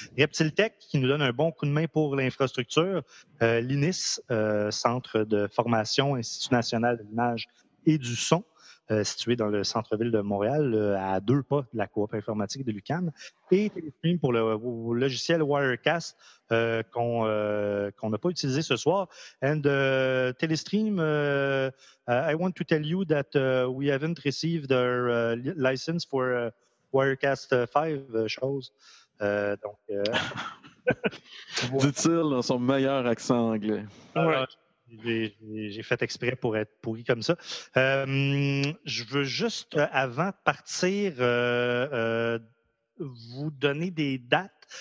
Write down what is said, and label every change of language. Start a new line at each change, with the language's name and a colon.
French: ReptileTech, qui nous donne un bon coup de main pour l'infrastructure. L'INIS, Centre de formation, Institut national de l'image et du son, situé dans le centre-ville de Montréal, à 2 pas de la coop informatique de l'UQAM, et Téléstream pour le logiciel Wirecast qu'on n'a pas utilisé ce soir.
English: And Téléstream, I want to tell you that we haven't received our license for Wirecast 5 shows.
French: Dit-il dans son meilleur accent anglais. J'ai fait exprès pour être pourri comme ça. Je veux juste, avant de partir, vous donner des dates.